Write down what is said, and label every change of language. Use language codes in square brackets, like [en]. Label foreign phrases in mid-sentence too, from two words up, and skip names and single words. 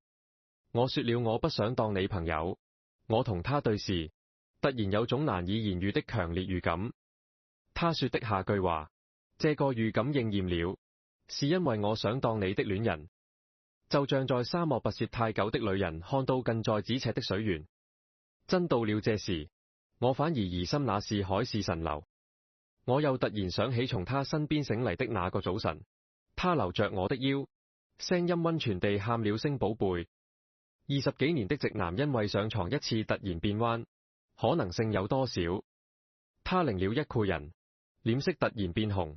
[zh] 我說了我不想當你朋友。我同他對視，突然有種難以言喻的強烈預感。他說的下句話，這個預感應驗了，是因為我想當你的戀人，就像在沙漠跋涉太久的旅人看到近在咫尺的水源。真到了這時，我反而疑心那是海市蜃樓。我又突然想起從他身邊醒嚟的那個早晨，他留着我的腰，聲音溫存地喊了聲寶貝。20幾年的直男因為上床一次突然變彎，可能性有多少？他擰了一個人，臉色突然變紅。